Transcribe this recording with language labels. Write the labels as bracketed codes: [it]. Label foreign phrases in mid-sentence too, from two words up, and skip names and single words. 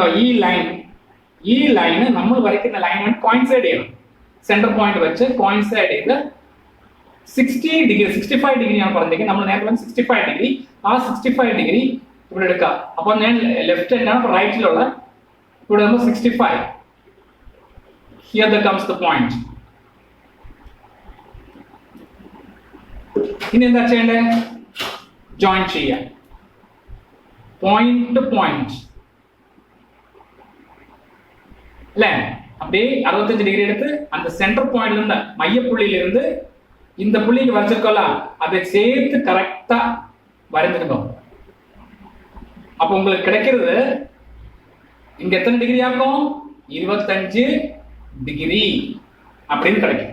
[ml] ഈ ലൈന് നമ്മൾ വരയ്ക്കുന്ന ലൈനാണ് കോയിൻസൈഡ് ചെയ്യണം. [en] center point [ml] വെച്ച് കോയിൻസൈഡ് ചെയ്ത് 60 ഡിഗ്രി 65 ഡിഗ്രി ഞാൻ പറഞ്ഞേക്കും. നമ്മൾ നേരത്തെ 65 ഡിഗ്രി, ആ 65 ഡിഗ്രി ഇവിടെ എടുക്കാം. അപ്പൊ ഞാൻ [en] left hand [ml] റൈറ്റിലുള്ള, ഇവിടെ നമ്മൾ 65. [en] Here that comes the point. [ml] ഇനി എന്താ ചെയ്യണ്ടേ? ജോയിൻ ചെയ്യാം. [en] point to point [ml] അല്ലേ? [ta] அப்படியே 65 டிகிரி எடுத்து அந்த [en] center point [ta] இருந்து மையப்புள்ளியில இருந்து இந்த புள்ளிக்கு வச்சிருக்கலாம், அதை சேர்த்து கரெக்டா வரைஞ்சிருக்கோம். அப்ப உங்களுக்கு கிடைக்கிறது இங்க எத்தனை டிகிரி ஆகும்? 25 டிகிரி அப்படின்னு கிடைக்கும்.